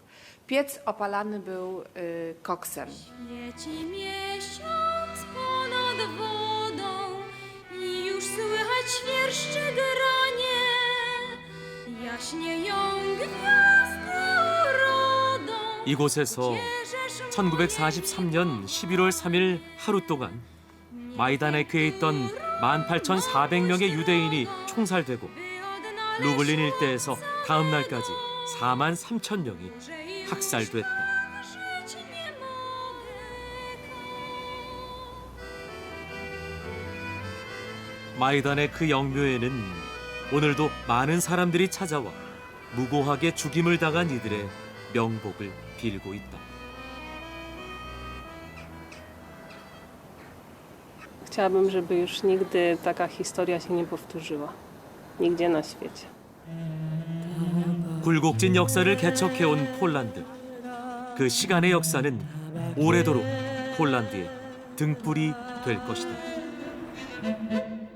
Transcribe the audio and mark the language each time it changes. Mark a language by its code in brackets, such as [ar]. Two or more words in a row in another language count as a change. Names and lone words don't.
[pl] Piec opalany był koksem. Świeci miesiąc ponad wodą i już słychać świerszcze granie. Jaśnieją gwiazdy urodą. [ko] 이곳에서 1943년 11월 3일 하루 동안 마이다네크에 있던 18,400명의 유대인이 총살되고 루블린 일대에서 다음 날까지 4만 3천 명이 학살됐다. 마이다네크 영묘에는 오늘도 많은 사람들이 찾아와 무고하게 죽임을 당한 이들의 명복을 빌고 있다. [pl] Chciałabym, żeby już nigdy taka historia się nie powtórzyła. Nigdzie na świecie. [ko] 굴곡진 역사를 개척해온 폴란드. 그 시간의 역사는 오래도록 폴란드의 등불이 될 것이다.